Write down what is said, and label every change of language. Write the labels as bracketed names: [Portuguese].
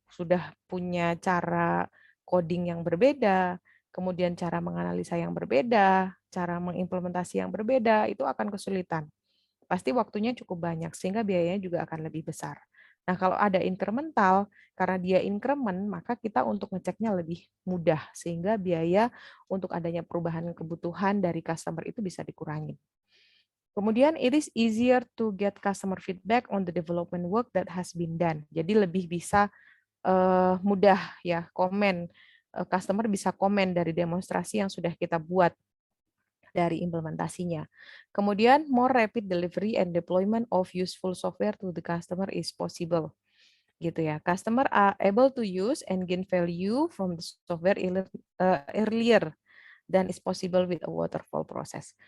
[Indonesian] Sudah punya cara coding yang berbeda, kemudian cara menganalisa yang berbeda, cara mengimplementasi yang berbeda, itu akan kesulitan. Pasti waktunya cukup banyak, sehingga biayanya juga akan lebih besar. Nah, kalau ada incremental, karena dia increment, maka kita untuk ngeceknya lebih mudah, sehingga biaya untuk adanya perubahan kebutuhan dari customer itu bisa dikurangi. [English] Kemudian, it is easier to get customer feedback on the development work that has been done. [Indonesian] Jadi lebih bisa mudah ya komen, customer bisa komen dari demonstrasi yang sudah kita buat dari implementasinya. [English] Kemudian, more rapid delivery and deployment of useful software to the customer is possible. [Indonesian] Gitu ya. [English] Customer are able to use and gain value from the software earlier than is possible with a waterfall process.